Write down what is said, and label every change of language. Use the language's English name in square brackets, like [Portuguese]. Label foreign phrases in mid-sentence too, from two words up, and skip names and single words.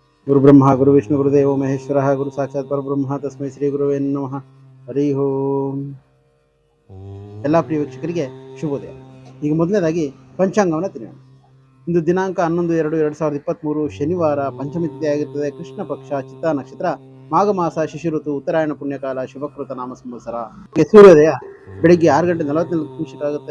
[Sanskrit] ಗುರುಬ್ರಹ್ಮ ಗುರು ವಿಷ್ಣು ಗುರುದೇವೋ ಮಹೇಶ್ವರ ಗುರು ಸಾಕ್ಷಾತ್ ಪರಬ್ರಹ್ಮ ತಸ್ಮೈ ಶ್ರೀ ಗುರುವೇ ನಮಃ. ಹರಿ ಓಂ. [Kannada] ಎಲ್ಲ ಪ್ರಿಯ ವೀಕ್ಷಕರಿಗೆ ಶುಭೋದಯ. ಈಗ ಮೊದಲನೇದಾಗಿ ಪಂಚಾಂಗವನ್ನು ತಿಳಿಯೋಣ. ಇಂದು ದಿನಾಂಕ 11/2/2023 ಶನಿವಾರ, ಪಂಚಮಿ ತಿಥಿ ಆಗಿರುತ್ತದೆ. ಕೃಷ್ಣ ಪಕ್ಷ, ಚಿತ್ತಾ ನಕ್ಷತ್ರ, ಮಾಘ ಮಾಸ, ಶಿಶಿ ಋತು, ಉತ್ತರಾಯಣ ಪುಣ್ಯಕಾಲ, ಶುಭಕೃತ ನಾಮ ಸಂವತ್ಸರ. ಸೂರ್ಯೋದಯ ಬೆಳಿಗ್ಗೆ 6:44 ಆಗುತ್ತೆ.